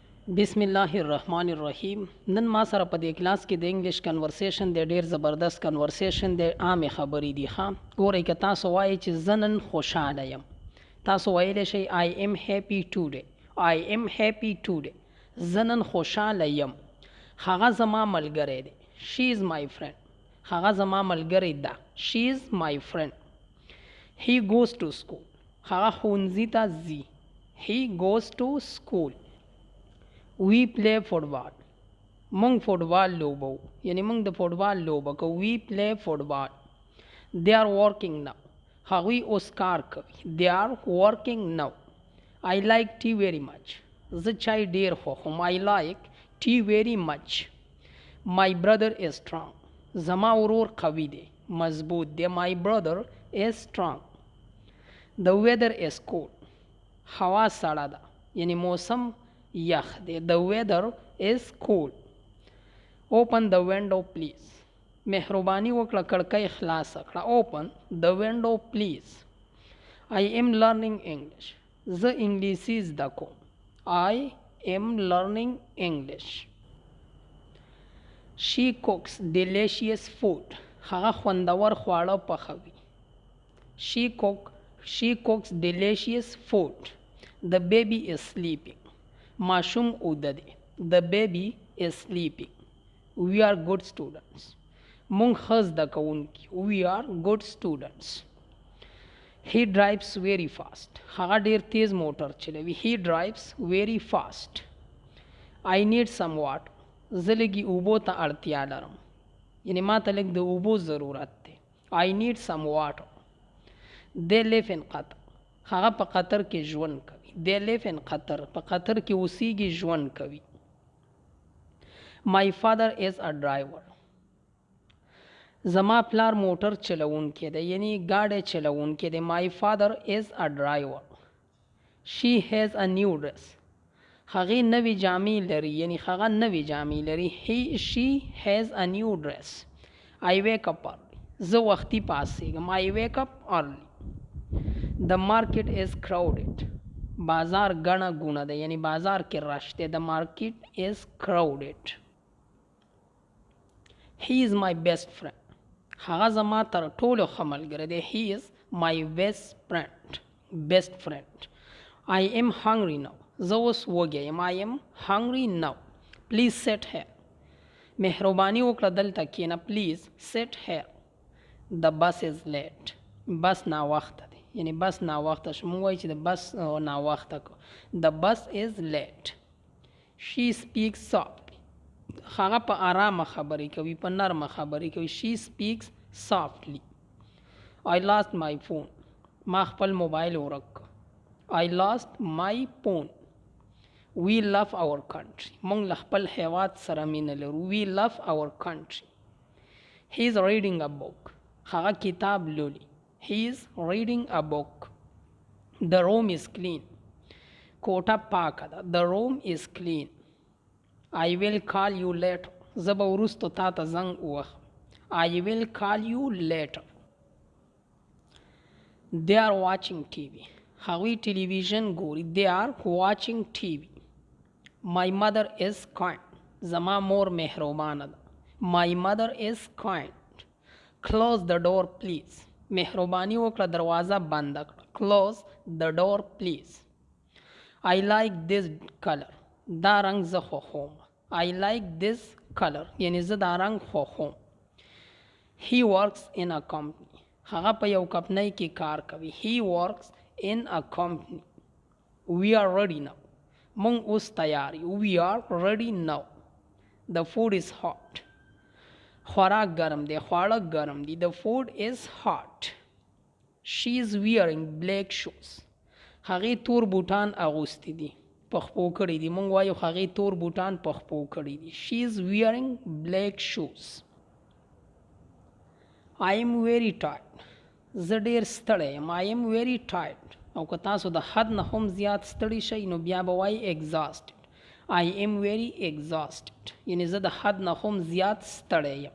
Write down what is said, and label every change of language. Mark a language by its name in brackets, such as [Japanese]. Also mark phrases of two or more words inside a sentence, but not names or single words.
[Pashto] बिस्मिल्लाहिर्रहमानिर्रहीम नन मा सره په دې کلاس کې د انګلیش کنورسیشن د ډیر زبردست کنورسیشن د عامه خبرې دي. ها ګورئ که تاسو وایي چې زنن خوشاله یم، تاسو ویلی شئ [English] I am happy today. I am happy today. [Pashto] زنن خوشاله یم. هغه زما ملګری دی. [English] She is my friend. [Pashto] هغه زما ملګری ده. [English] She is my friend. He goes to school. [Pashto] هغه ښوونځي ته ځي. [English] He goes to school. We play football. [Pashto] مونږ فوټبال لوبو، یعنی مونږ د فوټبال لوبه کوو. [English] We play football. They are working now. [Pashto] هغوی اوس کار کوي. [English] They are working now. I like tea very much. [Pashto] زه چای ډیر خوښوم. [English] I like tea very much. My brother is strong. [Pashto] زما ورور قوي دی، مضبوط دی. [English] My brother is strong. The weather is cold. [Pashto] هوا سړه ده، یعنی موسم یخ دی. [English] The weather is cold. Open the window please. [Pashto] مهرباني وکړه کړکۍ خلاصه کړه. [English] Open the window please. I am learning English. [Pashto] زه انګلیسي زده کوم. [English] I am learning English. She cooks delicious food. [Pashto] هغه خوندور خواړه پخوي. [English] She cooks delicious food. The baby is sleeping. [Pashto] ماشوم اوده دی. [English] The baby is sleeping. We are good students. [Pashto] مونږ ښه زده کوونکي. [English] We are good students. He drives very fast. [Pashto] هغه ډیر تیز موټر چلوي. [English] He drives very fast. I need some water. [Pashto] زه لږې اوبو ته اړتیا لرم، یعنی ما ته لږ د اوبو ضرورت دی. [English] I need some water. They live in Qatar. [Pashto] هغه په قطر کې ژوند کوي. [English] They live in Qatar. [Pashto] په قطر کې اوسیږي، ژوند کوي. [English] My father is a driver. [Pashto] زما پلار موټر چلوونکی دی، یعنی ګاډی چلوونکی دی. [English] My father is a driver. She has a new dress. [Pashto] هغې نوې جامې لري، یعنی هغه نوې جامې لري. [English] She has a new dress. I wake up early. [Pashto] زه وختي پاڅېږم. [English] I wake up early. The market is crowded. [Pashto] بازار ګڼه ګوڼه ده، یعنی بازار کې رش دی. [English] The market is crowded. He is my best friend. [Pashto] هغه زما تر ټولو ښه ملګری دی. [English] He is my best friend. I am hungry now. [Pashto] زه اوس وږی یم. [English] I am hungry now. Please sit here. [Pashto] مهرباني وکړه دلته کښېنه. [English] Please sit here. The bus is late. [Pashto] بس ناوخته دی، یعنی بس ناوخته شو. موږ وایو چې د بس ناوخته کو. [English] The bus is late. She speaks softly. [Pashto] هغه په آرامه خبرې کوي، په نرمه خبرې کوي. [English] She speaks softly. I lost my phone. [Pashto] ما خپل موبایل ورک کړ. [English] I lost my phone. We love our country. [Pashto] موږ له خپل هیواد سره مینه لرو. [English] We love our country. He is reading a book. [Pashto] هغه کتاب لولي. [English] He is reading a book. The room is clean. [Pashto] کوټه پاکه ده. [English] The room is clean. I will call you later. [Pashto] زه به وروستو تا ته زنګ ووهم. [English] I will call you later. They are watching TV. [Pashto] هغوی ټلویزیون ګوري. [English] They are watching TV. My mother is kind. [Pashto] زما مور مهربانه ده. [English] My mother is kind. Close the door please. [Pashto] مهرباني وکړه دروازه بند کړه. [English] Close the door please. I like this color. [Pashto] دا رنګ زه خوښوم. [English] I like this color. [Pashto] یعنی زه دا رنګ خوښوم. [English] He works in a company. [Pashto] هغه په یو کمپنۍ کې کار کوي. [English] He works in a company. We are ready now. [Pashto] مونږ اوس تیار یو. [English] We are ready now. The food is hot. [Pashto] خوراک ګرم دی، خواړه ګرم دي. [English] The food is hot. She is wearing black shoes. [Pashto] هغې تور بوټان اغوستي دي، پخپو کړي دي. مونږ وایو هغې تور بوټان پخپو کړي دي. [English] She is wearing black shoes. I am very tired. [Pashto] زه ډېر ستړی یم. [English] I am very tired. [Pashto] او که تاسو د حد نه هم زیات ستړي شئ نو بیا به وایي exhausted. [English] I am very exhausted. [Pashto] یعنی زه د حد نه هم زیات ستړی یم.